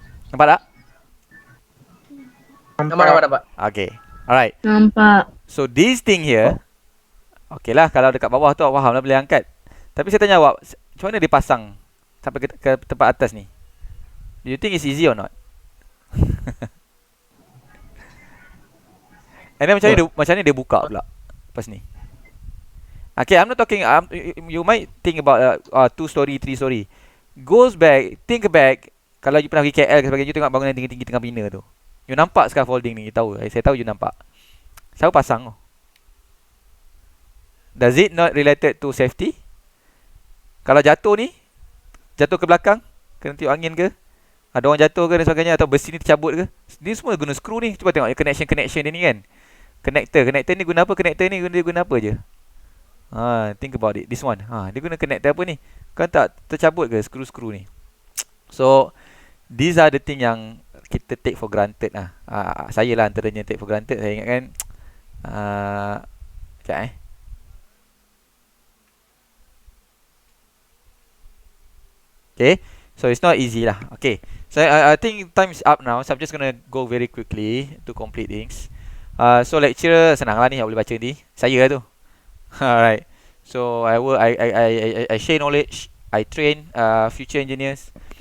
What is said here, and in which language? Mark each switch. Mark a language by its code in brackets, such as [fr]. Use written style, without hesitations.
[ms] Nampak tak? Nampak. [en] Okay. Alright. [ms] Nampak. So this thing here, okay lah, kalau dekat bawah tu awak faham lah, boleh angkat. Tapi saya tanya awak, macam mana dia pasang sampai ke tempat atas ni? [en] Do you think it's easy or not? And then [ms] macam ni dia buka pula lepas ni. [en] Okay, I'm not talking, you might think about 2 story, 3 story. Goes back, think back, [ms] kalau you pernah pergi KL ke sebagainya, you tengok bangunan tinggi-tinggi tengah bina tu. You nampak scaffolding ni, saya tahu you nampak. Siapa pasang tu? [en] Does it not related to safety? [ms] Kalau jatuh ni, jatuh ke belakang, kena tiup angin ke? Ada orang jatuh ke dan sebagainya, atau besi ni tercabut ke? Ni semua guna skru ni. Cuba tengok connection dia ni kan. Connector ni guna apa? Connector ni guna apa je? [en] Think about it. This one. [ms] Dia guna connector apa ni? Kan tak tercabut ke skru-skru ni? [en] So these are the thing yang kita take for granted lah. [ms] Saya lah antaranya take for granted. Saya ingat kan sekejap [en] Okay, so it's not easy lah. Okay, so I think time is up now, so I'm just gonna go very quickly to complete things. [ms] So lecture senang lah ni, awak boleh baca ni. Saya lah tu. [en] Alright. So I share knowledge. I train future engineers.